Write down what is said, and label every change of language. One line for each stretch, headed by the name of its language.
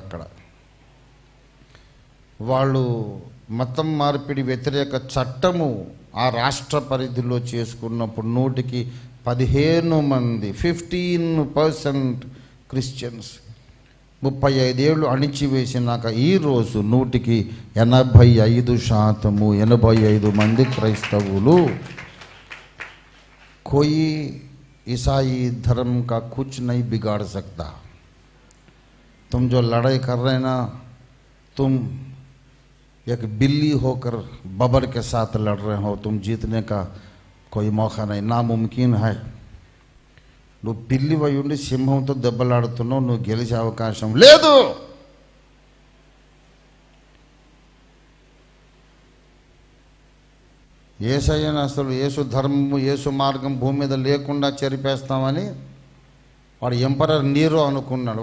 Telugu: అక్కడ వాళ్ళు మతం మార్పిడి వ్యతిరేక చట్టము ఆ రాష్ట్ర పరిధిలో చేసుకున్నప్పుడు 100కి 15 మంది, 15% క్రిస్టియన్స్. 35 ఏళ్ళు అణిచివేసినాక ఈరోజు 100కి 85%, 85 మంది క్రైస్తవులు.
Hindi: कोई ईसाई धर्म का कुछ नहीं बिगाड़ सकता. तुम जो लड़ाई कर रहे ना, तुम एक बिल्ली होकर बबर के साथ लड़ रहे हो. तुम जीतने का कोई मौका नहीं, नामुमकिन है.
Telugu: నువ్వు పిల్లి వై ఉండి సింహంతో దెబ్బలాడుతున్నావు, నువ్వు గెలిచే అవకాశం లేదు. యేసయ్యను అసలు యేసు ధర్మము యేసు మార్గం భూమి మీద లేకుండా చెరిపేస్తామని వాడు ఎంపరర్ నీరో అనుకున్నాడు.